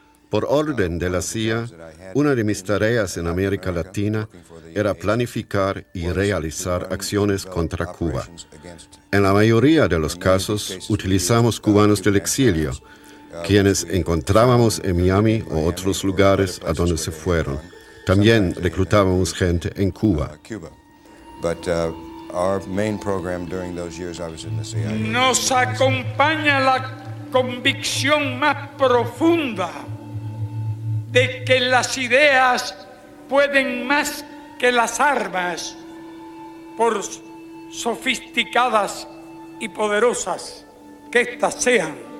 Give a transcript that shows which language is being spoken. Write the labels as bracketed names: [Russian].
[Spanish] Por orden de la CIA, una de mis tareas en América Latina era planificar y realizar acciones contra Cuba. En la mayoría de los casos, utilizamos cubanos del exilio, quienes encontrábamos en Miami o otros lugares a donde se fueron. También reclutábamos gente en Cuba. [English] Our main program during those years I was in the CIA. [Spanish] Nos acompaña la convicción más profunda de que las ideas pueden más que las armas, por sofisticadas y poderosas que éstas sean.